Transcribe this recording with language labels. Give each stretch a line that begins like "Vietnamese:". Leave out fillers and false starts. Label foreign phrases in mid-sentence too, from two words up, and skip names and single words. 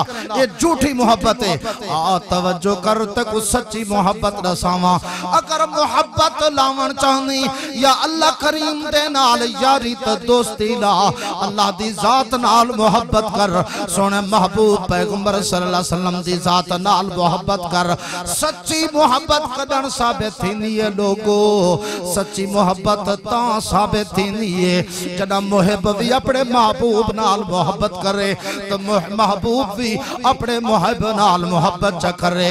Urdu: یہ جھوٹی محبت ہے.
Saraiki: آ توجہ کر تک سچی محبت ڈساواں. اگر محبت لاون چاہنی ایں اللہ کریم دے نال یاری تے دوستی لا، اللہ دی ذات نال محبت کر، سوہنے محبوب پیغمبر
Arabic: صلى الله عليه وسلم
Saraiki: دی ذات نال محبت کر. سچی محبت کڈݨ ثابت تھیندی ہے لوکو، سچی محبت تاں ثابت تھیندی ہے جڈاں محب وی اپݨے محبوب نال محبت کرے تاں محبوب وی اپݨے نال محبت چ کرے.